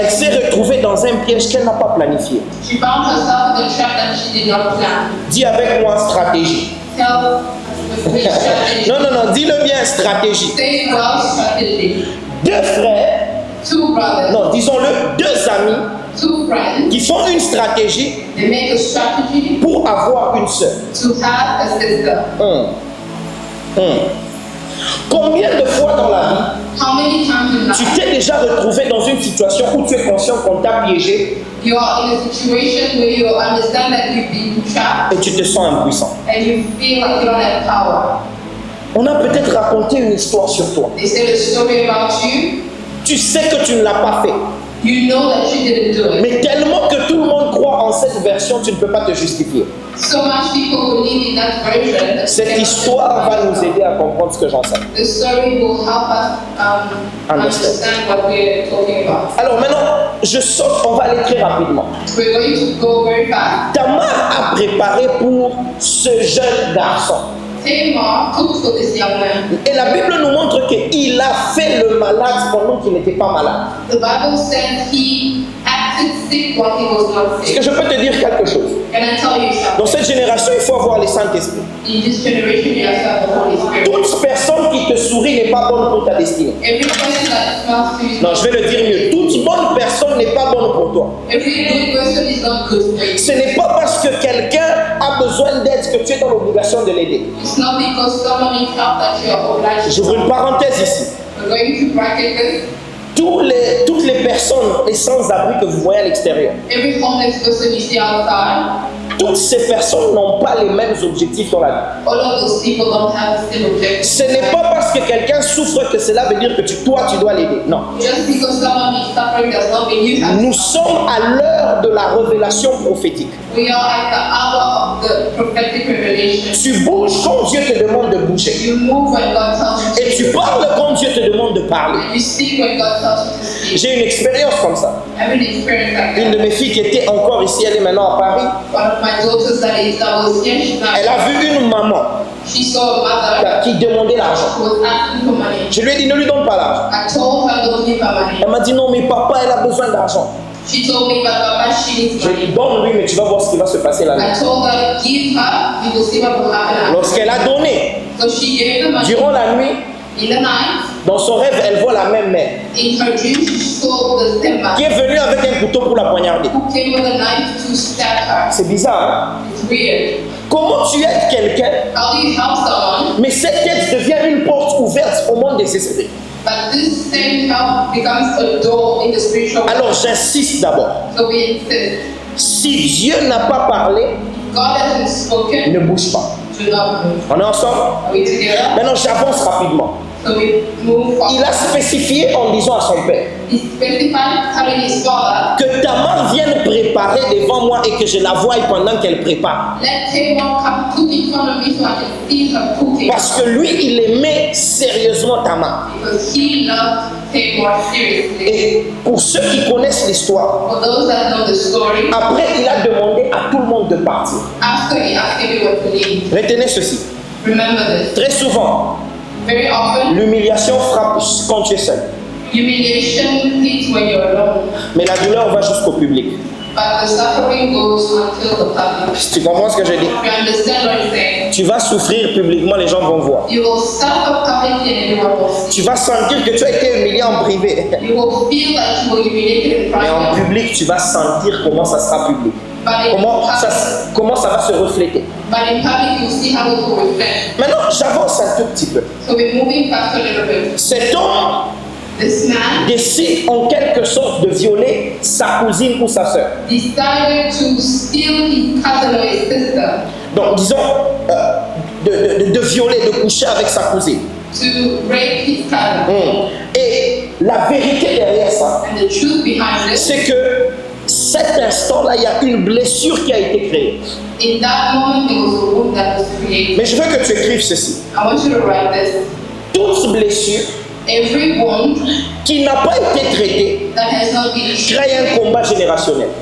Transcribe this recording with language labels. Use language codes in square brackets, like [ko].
[fr] Elle s'est retrouvée dans un piège qu'elle n'a pas planifié. [en] She found herself in a trap that she did not plan. [fr] Dis avec moi stratégie. [en] Tell with me strategy. [fr] Non, dis-le bien stratégie. [en] Say well strategy. [fr] Deux frères, [en] Two brothers, [fr] non, disons-le, deux amis [en] two friends, [fr] qui font une stratégie [en] they make a strategy [fr] pour avoir une sœur. [en] to have a sister. [fr] Combien de fois dans la vie [en] How many times in [fr] tu [en] life [fr] t'es déjà retrouvé dans une situation où tu es conscient qu'on t'a piégé [en] you are in a situation where you understand that you've been trapped [fr] et tu te sens impuissant? [en] and you feel like you don't have power? [fr] On a peut-être raconté une histoire sur toi. [en] They said a story about you. [fr] Tu sais que tu ne l'as pas fait. [en] You know that you didn't do it. [fr] Mais tellement que tout le monde croit en cette version, tu ne peux pas te justifier. [en] So much people believe in that version. That [fr] Cette histoire va nous aider à comprendre ce que j'enseigne. [en] the story will help us understand what we're talking about. [fr] Alors maintenant, je saute, on va aller très rapidement. [en] We're going to go very fast. [fr] Tamar a préparé pour ce jeune garçon. [en] Tamar cooked for this young man. [fr] Et la Bible nous montre qu'il a fait le malade pendant qu'il n'était pas malade. [en] The Bible says he acted sick while he was not [fr] Est-ce que [en] sick. [fr] je peux te dire quelque chose? [en] Can I tell you [fr] Dans [en] something? [fr] cette génération, il faut avoir les Saint-Esprit. [en] In this generation, you have to have the Holy Spirit. [fr] Toute personne qui te sourit n'est pas bonne pour ta destinée. [en] Every person that smells to you, [fr] Non, je vais le dire mieux. Toute bonne personne n'est pas bonne pour toi. [en] every good person is not good for you. [fr] Ce n'est pas parce que quelqu'un a besoin d'aide que tu es dans l'obligation de l'aider. [en] It's not because someone needs help that you are obliged to. [fr] J'ouvre une parenthèse ici. [en] We're going to bracket this. [fr] Toutes les personnes, les sans-abri que vous voyez à l'extérieur, [en] Every homeless person you see outside, [fr] toutes ces personnes n'ont pas les mêmes objectifs dans la vie. [en] all of those people don't have the same objective. [fr] Ce n'est pas parce que quelqu'un souffre que cela veut dire que toi, tu dois l'aider. Non. [en] Just because someone is suffering does not mean you have [fr] Nous [en] to. [fr] sommes à l'heure de la révélation prophétique. [en] We are at the hour of the prophetic revelation. [fr] Tu bouges quand Dieu te demande de bouger. [en] You move when God tells you [fr] Et [en] to. [fr] tu parles quand Dieu te demande de parler. [en] And you speak when God tells you to speak. [fr] J'ai une expérience comme ça. [en] I've been experienced like [fr] Une [en] that. [fr] de mes filles qui était encore ici, elle est maintenant à Paris. [en] One of my daughters that was here, she's [fr] Elle [en] now. [fr] a vu une maman [en] She saw a mother [fr] qui demandait l'argent. [en] who was asking for money. [fr] Je lui ai dit, ne lui donne pas l'argent. [en] I told her don't give her money. [fr] Elle m'a dit, non, mais papa, elle a besoin d'argent. [en] She told me, but Papa, she needs [fr] Je lui ai dit, donne-lui, mais tu vas voir ce qui va se passer là. [en] I told her, give her, you will see what will happen. [fr] Lorsqu'elle a donné, [en] So she gave the money. [fr] durant la nuit, [en] In the night, [fr] dans son rêve, elle voit la même mère [en] in her dream, she saw the same man [fr] qui est venue avec un couteau pour la poignarder. [en] who came with a knife to stab her. [fr] C'est bizarre, hein? [en] It's weird. [fr] Comment tu aides quelqu'un, [en] How do you help someone, [fr] mais cette aide devient une porte ouverte au monde des esprits? [en] but this same help becomes a door in the spiritual world? [fr] Alors j'insiste d'abord. [en] So we insist. [fr] Si Dieu n'a pas parlé, [en] God hasn't spoken, [fr] ne bouge pas. [en] do not move. [fr] On est ensemble? [en] Are we together? [fr] Maintenant j'avance rapidement. [en] So we move forward. [fr] Il a spécifié en disant à son père [en] He specified telling his father, [fr] que Tamar vienne préparer devant moi et que je la voie pendant qu'elle prépare. [en] let Tamar come cook in front of me so I can see her cooking. [fr] Parce que lui, il aimait sérieusement Tamar. [en] Because he loved Tamar seriously. [fr] Et pour ceux qui connaissent l'histoire, [en] For those that know the story, [fr] après il a demandé à tout le monde de partir. [en] after he asked everyone to leave, [fr] Retenez ceci. [en] remember this. [fr] Très souvent, [en] Very often, [fr] l'humiliation frappe quand tu es seul. [en] humiliation hits when you're alone, [fr] Mais la douleur va jusqu'au public. [en] but the suffering goes until the public. [fr] Tu comprends ce que je dis? [en] You understand what I'm saying? [fr] Tu vas souffrir publiquement, les gens vont voir. [en] You will suffer publicly and everyone will see. [fr] Tu vas sentir que tu as été humilié en privé. [en] You will feel like you were humiliated in [fr] Mais en [en] private, [fr] public, tu vas sentir comment ça sera public. [en] but [fr] Comment ça va se refléter. [en] in public you'll see how it will reflect. [fr] Maintenant, j'avance un tout petit peu. [en] So we're moving fast a little bit. [fr] Cet homme [en] This man [fr] décide en quelque sorte de violer sa cousine ou sa sœur. [en] decided to steal his cousin or his sister, [fr] Donc, disons, de violer, de coucher avec sa cousine. [en] to rape his cousin. [fr] Et la vérité derrière ça, [en] And the truth behind this, [fr] c'est que cet instant-là, il y a une blessure qui a été créée. [en] in that moment there was a wound that was created. [fr] Mais je veux que tu écrives ceci. [en] I want you to write this. [fr] Toute blessure [en] Every wound [fr] qui n'a pas été traité [en] that has not been [fr] crée un combat générationnel.